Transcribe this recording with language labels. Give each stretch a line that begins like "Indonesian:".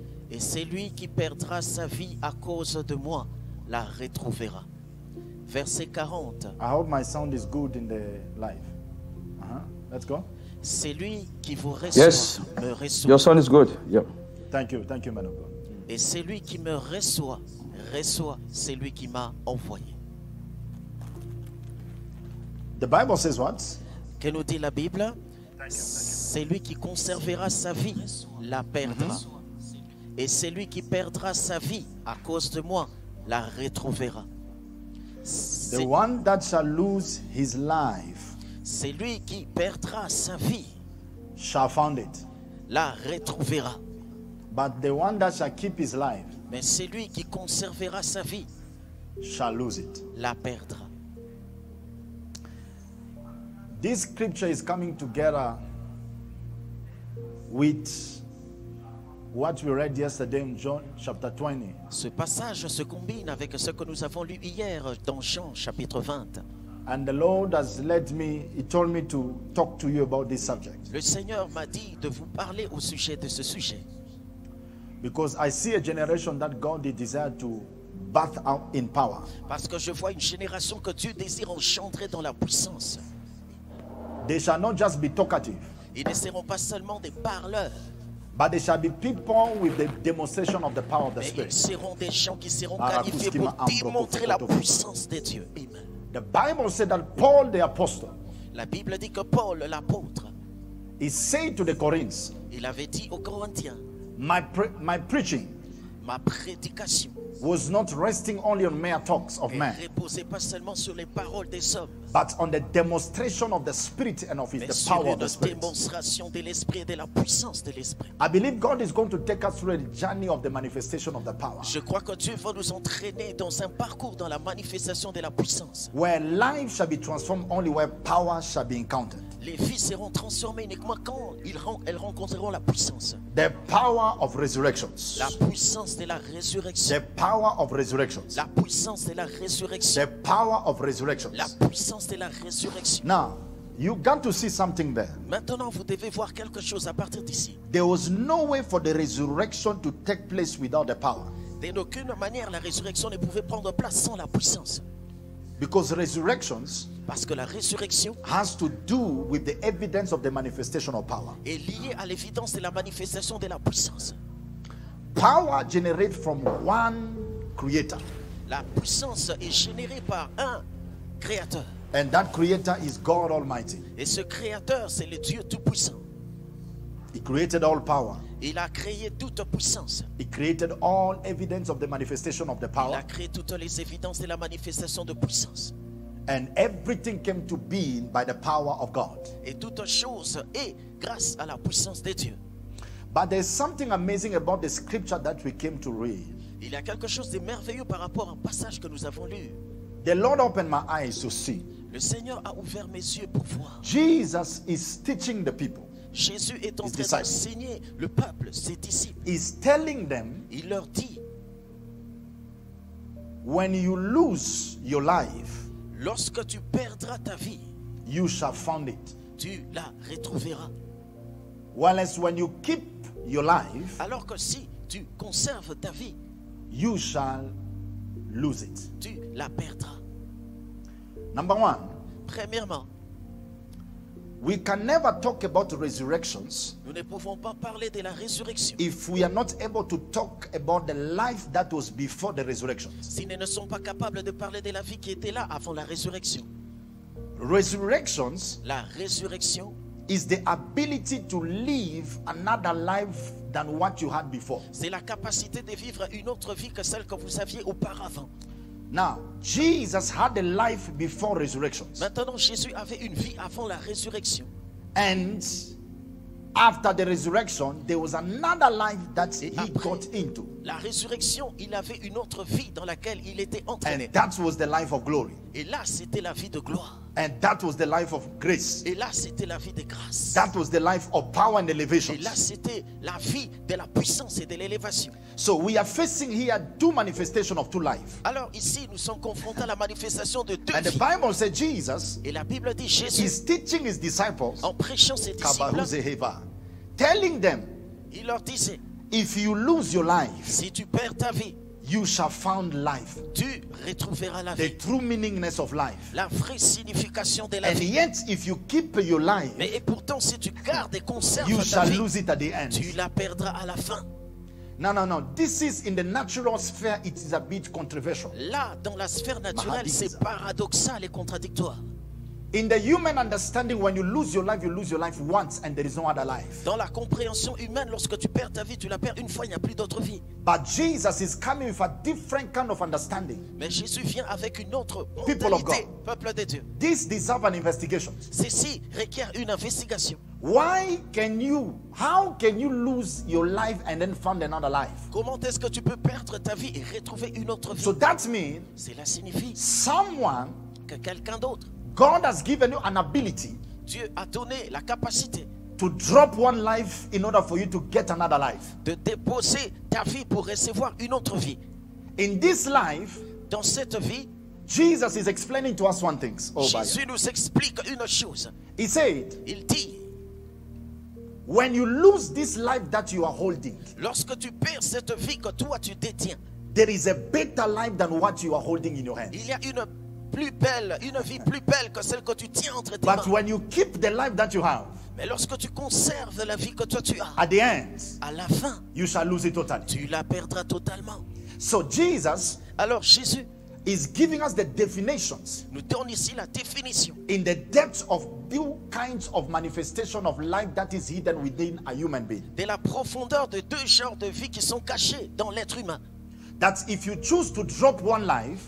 French: Et c'est lui qui perdra sa vie à cause de moi, la retrouvera. Verset 40.
English: I hope my sound is good in the live. Let's go.
French: C'est lui qui vous reçoit,
English: Yes.
French: me reçoit.
English: Your sound is good. Yep. Thank you, man of God.
French: Et c'est lui qui me reçoit, c'est lui qui m'a envoyé.
English: The Bible says what?
French: Que nous dit la Bible? C'est lui qui conservera sa vie, la perdra. Et c'est lui qui perdra sa vie à cause de moi, la retrouvera.
English: The one that shall lose his life
French: C'est lui qui perdra sa vie,
English: shall find it.
French: la retrouvera.
English: But the one that shall keep his life
French: Mais c'est lui qui conservera sa vie,
English: shall lose it.
French: la perdra.
English: This scripture is coming together with what we read yesterday in John chapter 20.
French: Ce passage se combine avec ce que nous avons lu hier dans Jean chapitre 20.
English: And the Lord has led me, He told me to talk to you about this subject.
French: Le Seigneur m'a dit de vous parler au sujet de ce sujet.
English: Because I see a generation that God desired to birth out in power.
French: Parce que je vois une génération que Dieu désire engendrer dans la puissance.
English: They shall not just be talkative,
French: Ils ne seront pas seulement des parleurs,
English: but they shall be people with the demonstration of the power of the
French: mais
English: Spirit.
French: ils seront des gens qui seront Barakus qualifiés kima pour démontrer la ampropo puissance de Dieu. Amen.
English: The Bible said that Paul the apostle,
French: La Bible dit que Paul, l'apôtre,
English: he said to the Corinthians,
French: il avait dit aux Corinthiens,
English: my preaching
French: ma prédication
English: was not resting only on mere talks of
French: ne
English: men,
French: reposait pas seulement sur les paroles des hommes,
English: but on the demonstration of the Spirit and of
French: mais
English: the
French: sur
English: power of
French: une
English: the Spirit.
French: démonstration de l'Esprit et de la puissance de l'Esprit.
English: I believe God is going to take us through a journey of the manifestation of the power,
French: Je crois que Dieu va nous entraîner dans un parcours dans la manifestation de la puissance.
English: where life shall be transformed only where power shall be encountered.
French: Les vies seront transformées uniquement quand elles rencontreront la puissance.
English: The power of resurrections.
French: La puissance de la résurrection.
English: The power of resurrections.
French: La puissance de la résurrection.
English: The power of resurrections.
French: La puissance de la résurrection.
English: Now, you got to see something there.
French: Maintenant, vous devez voir quelque chose à partir d'ici.
English: There was no way for the resurrection to take place without the power.
French: D'aucune manière, la résurrection ne pouvait prendre place sans la puissance.
English: Because resurrections
French: Parce que la résurrection
English: has to do with the evidence of the manifestation of power.
French: est liée à l'évidence de la manifestation de la puissance.
English: Power generated from one creator.
French: La puissance est générée par un créateur.
English: And that creator is God Almighty.
French: Et ce créateur, c'est le Dieu Tout-Puissant.
English: He created all power.
French: Il a créé toute puissance.
English: He created all evidence of the manifestation of the
French: Il a
English: power.
French: créé toutes les évidences de la manifestation de puissance.
English: And everything came to being by the power of God.
French: Et toute chose est grâce à la puissance de Dieu.
English: But there's something amazing about the scripture that we came to read.
French: Il y a quelque chose de merveilleux par rapport au passage que nous avons lu.
English: The Lord opened my eyes to see.
French: Le Seigneur a ouvert mes yeux pour voir.
English: Jesus is teaching the people.
French: Jésus est en
English: His
French: train
English: disciples.
French: d'enseigner le peuple, ses disciples.
English: He's telling them,
French: Il leur dit,
English: when you lose your life,
French: lorsque tu perdras ta vie,
English: you shall find it.
French: tu la retrouveras.
English: Whereas when you keep your life,
French: Alors que si tu conserves ta vie,
English: you shall lose it.
French: tu la perdras.
English: Number one,
French: Premièrement,
English: we can never talk about resurrections
French: nous ne pouvons pas parler de la résurrection
English: if we are not able to talk about the life that was before the resurrection.
French: si nous ne sommes pas capables de parler de la vie qui était là avant la résurrection.
English: Resurrections
French: La résurrection,
English: is the ability to live another life than what you had before.
French: c'est la capacité de vivre une autre vie que celle que vous aviez auparavant.
English: Now, Jesus had a life before resurrections.
French: Maintenant, Jésus avait une vie avant la résurrection.
English: And after the resurrection, there was another life that he
French: après
English: got into.
French: La résurrection, il avait une autre vie dans laquelle il était entraîné.
English: And that was the life of glory.
French: Et là, c'était la vie de gloire.
English: And that was the life of grace.
French: Et là, c'était la vie de grâce.
English: That was the life of power and elevation.
French: Et là, c'était la vie de la puissance et de l'élévation.
English: So we are facing here two manifestations of two life.
French: Alors ici, nous sommes confrontés à la manifestation de deux
English: And the
French: vies.
English: Bible said Jesus
French: Et la Bible dit Jésus,
English: is teaching his disciples,
French: en prêchant ses disciples,
English: Kabahuzeheva, telling them,
French: il leur disait,
English: if you lose your life,
French: si tu perds ta vie,
English: you shall find life.
French: tu retrouveras la
English: The
French: vie.
English: true meaningness of life.
French: La vraie signification de la
English: And
French: vie.
English: yet, if you keep your life,
French: Mais et pourtant, si tu gardes et conserves
English: you
French: ta
English: shall
French: vie,
English: lose it at the end.
French: tu la perdras à la fin.
English: No. This is in the natural sphere, it is a bit controversial.
French: Là, dans la sphère naturelle, Mahadisa. c'est paradoxal et contradictoire.
English: In the human understanding, when you lose your life once and there is no other life.
French: Dans la compréhension humaine, lorsque tu perds ta vie, tu la perds une fois, il n'y a plus d'autre vie.
English: But Jesus is coming with a different kind of understanding.
French: Mais Jésus vient avec une autre
English: People of
French: mentalité,
English: God.
French: peuple de Dieu.
English: This deserves an investigation.
French: Ceci requiert une investigation.
English: How can you lose your life and then find another life?
French: Comment est-ce que tu peux perdre ta vie et retrouver une autre vie?
English: So that means
French: Cela signifie
English: someone,
French: que quelqu'un d'autre,
English: God has given you an ability
French: Dieu a donné la capacité
English: to drop one life in order for you to get another life.
French: de déposer ta vie pour recevoir une autre vie.
English: In this life,
French: Dans cette vie,
English: Jesus is explaining to us one thing. Oh,
French: Jésus nous explique une chose.
English: he said,
French: Il dit,
English: when you lose this life that you are holding,
French: lorsque tu perds cette vie que toi tu détiens,
English: there is a better life than what you are holding in your hand.
French: il y a une vie plus belle que celle que tu tiens entre tes mains.
English: But when you keep the life that you have,
French: Mais lorsque tu conserves la vie que toi tu as,
English: at the end,
French: à la fin,
English: you shall lose it totally.
French: tu la perdras totalement.
English: So Jesus
French: Alors Jésus
English: is giving us the definitions
French: nous donne ici la définition
English: in the depths of two kinds of manifestation of life that is hidden within a human being.
French: de la profondeur de deux genres de vie qui sont cachés dans l'être humain.
English: That if you choose to drop one life,